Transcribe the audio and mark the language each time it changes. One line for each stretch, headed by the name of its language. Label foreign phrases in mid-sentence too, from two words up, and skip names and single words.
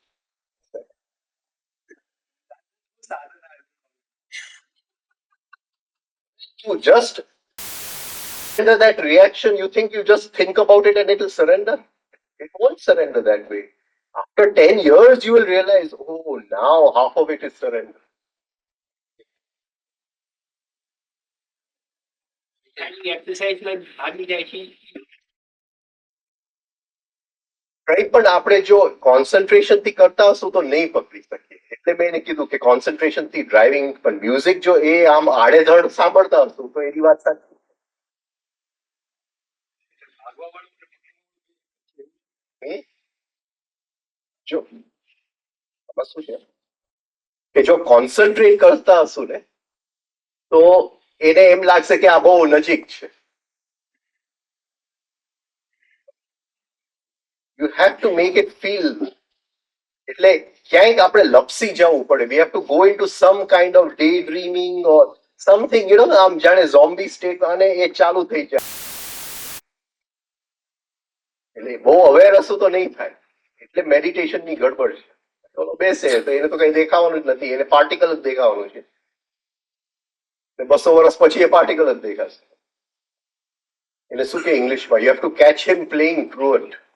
English: You just surrender that reaction, you think you just think about it and it will surrender? It won't surrender that way. After 10 years, you will realize, oh, now half of it is surrender.
Gujarati: એક્સરસાઇઝમાં ભાગ જાય છે
English: Right?
Gujarati: પણ આપણે જો કોન્સન્ટ્રેશન થી કરતા હશું તો નહીં પકડી શકીએ એટલે મેં એને કીધું કે કોન્સન્ટ્રેશન થી ડ્રાઇવિંગ પણ મ્યુઝિક જો એ આમ આડેધડ સાંભળતા હશું તો એની વાત સાચી. જો આમાં શું છે કે જો કોન્સન્ટ્રેટ કરતા હશું ને તો એને એમ લાગશે કે આ બહુ નજીક છે.
English: You have to make it feel.
Gujarati: એટલે ક્યાંક આપણે લપસી જવું પડે.
English: We have to go into some kind of daydreaming or something, you know,
Gujarati: આમ જાણે
English: zombie state
Gujarati: અને એ ચાલુ થઈ જાય. એટલે બહુ અવેર હશું તો નહીં થાય. એટલે મેડિટેશન ની ગડબડ છે. ચલો બેસે તો એને તો કઈ દેખાવાનું જ નથી, એને પાર્ટિકલ જ દેખાવાનું છે. 200 વર્ષ પછી એ પાર્ટિકલ જ દેખાશે. એટલે શું કે ઇંગ્લિશમાં
English: you have to catch him playing fluent.